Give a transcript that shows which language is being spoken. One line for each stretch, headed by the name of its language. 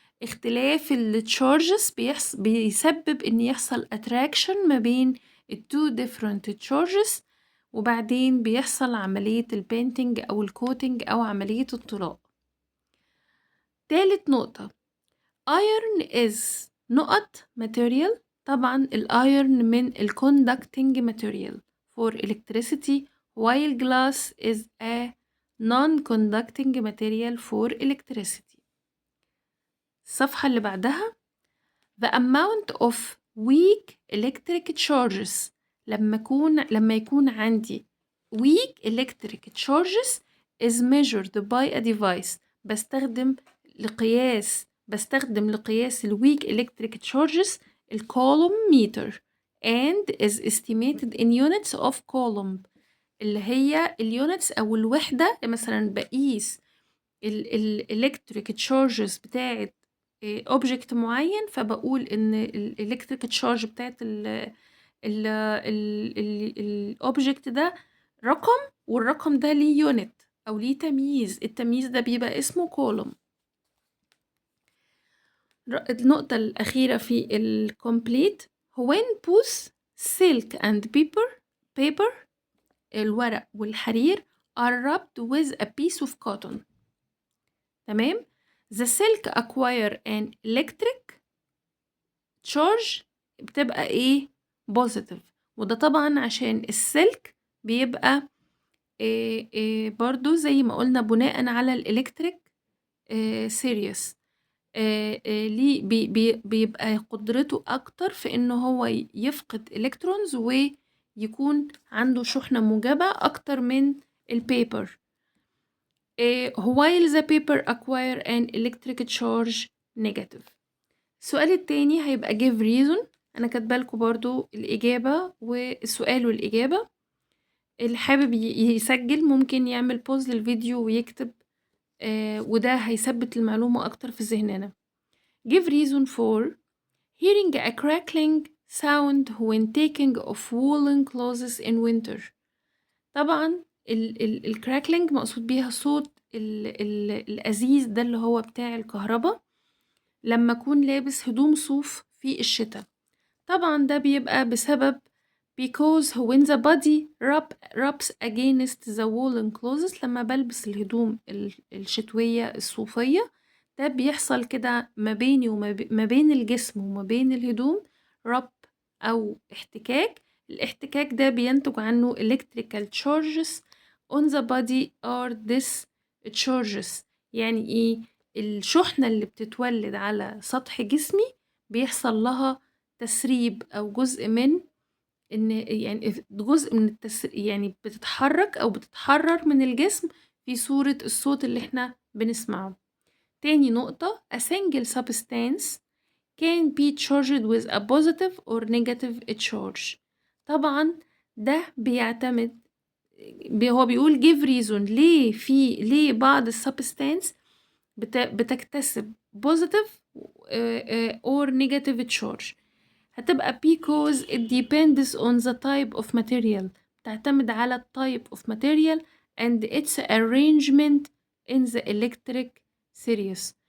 Arabic: اختلاف التشارجز بيسبب ان يحصل اتراكشن ما بين التو ديفرنت تشارجز، وبعدين بيحصل عملية البينتينج او الكوتنج او عملية الطلاء. تالت نقطة،
English: iron is نقط material.
Arabic: طبعا الايرن من
English: الconducting material for electricity, while glass is a non-conducting material for electricity.
Arabic: الصفحة اللي بعدها
English: the amount of weak electric charges.
Arabic: لما يكون عندي
English: weak electric charges is measured by a device.
Arabic: بستخدم لقياس
English: الweak electric charges الكولوم meter and is estimated in units of coulomb،
Arabic: اللي هي اليونتس أو الوحدة. مثلا بقيس الالكتريك تشارجز بتاعت اوبجكت معين، فبقول ان الالكتريك تشارج بتاعت الاوبجكت ده رقم، والرقم ده ليه يونت او ليه تمييز، التمييز ده بيبقى اسمه كولوم. النقطة الأخيرة في الكومبليت
English: when both silk and paper
Arabic: الورق والحرير
English: are rubbed with a piece of cotton.
Arabic: تمام.
English: the silk acquire an electric charge
Arabic: بتبقى ايه؟
English: positive.
Arabic: وده طبعا عشان السلك بيبقى برضو زي ما قلنا بناء على الالكتريك سيريس، ليه بيبقى قدرته اكتر في انه هو يفقد الكترونز ويكون عنده شحنة موجبة اكتر من البيبر.
English: while the paper acquire an electric charge negative.
Arabic: السؤال التاني هيبقى
English: give reason.
Arabic: انا كاتبالكوا برضو الاجابة والسؤال والإجابة. اللي حابب يسجل ممكن يعمل بوز للفيديو ويكتب، وده هيثبت المعلومة اكتر في ذهننا.
English: give reason for hearing a crackling sound when taking off woolen clothes in winter.
Arabic: طبعا الكراكلينج مقصود بيها صوت الأزيز ده اللي هو بتاع الكهرباء لما أكون لابس هدوم صوف في الشتاء. طبعا ده بيبقى بسبب
English: because when the body rubs against the woolen clothes،
Arabic: لما بلبس الهدوم الشتوية الصوفية ده بيحصل كده ما بيني وما بين الجسم وما بين الهدوم rub أو احتكاك. الاحتكاك ده بينتج عنه
English: electrical charges on the body are discharges.
Arabic: يعني ايه؟ الشحنة اللي بتتولد على سطح جسمي بيحصل لها تسريب أو جزء من يعني جزء من يعني بتتحرك أو بتتحرر من الجسم في صورة الصوت اللي احنا بنسمعه. تاني نقطة
English: a single substance can be charged with a positive or negative charge.
Arabic: طبعا ده بيعتمد هو بيقول
English: give reason
Arabic: ليه بعض السبستانس بتكتسب
English: positive or negative charge. هتبقى because it depends on the type of material،
Arabic: بتعتمد على
English: type of material and its arrangement in the electric series.